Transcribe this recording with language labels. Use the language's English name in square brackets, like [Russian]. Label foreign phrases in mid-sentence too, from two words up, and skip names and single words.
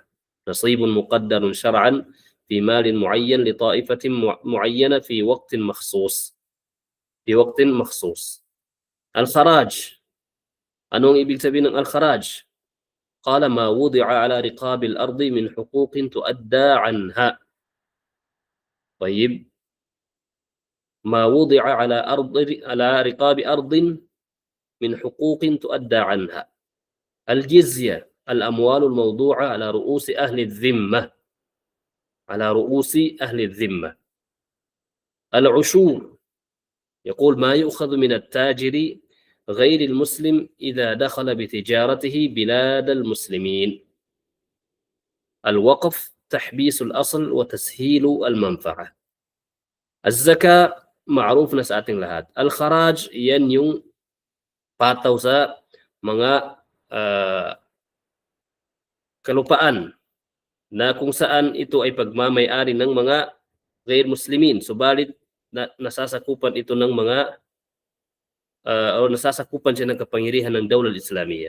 [Arabic] نصيب مقدر شرعا في مال معين لطائفة معينة في وقت مخصوص. الخراج، [Filipino] anong ibig sabihin ng al-kharaj? [Arabic] قال ما وضع على رقاب الأرض من حقوق تؤدى عنها. طيب. ما وضع على رقاب أرض من حقوق تؤدى عنها. الجزية، الأموال الموضوعة على رؤوس أهل الذمة. العشور، يقول ما يؤخذ من التاجر غير المسلم إذا دخل بتجارته بلاد المسلمين. الوقف، تحبيس الأصل وتسهيل المنفعة. الزكاة معروف [Filipino] na sa ating lahat. Al-kharaj, yan yung pataw sa mga kalupaan na kung saan ito ay pagmamay-ari ng mga [Arabic] غير مسلمين, [Filipino] subalit nasasakupan ito ng mga o nasasakupan siya ng kapangyarihan ng [Arabic] دولة إسلامية.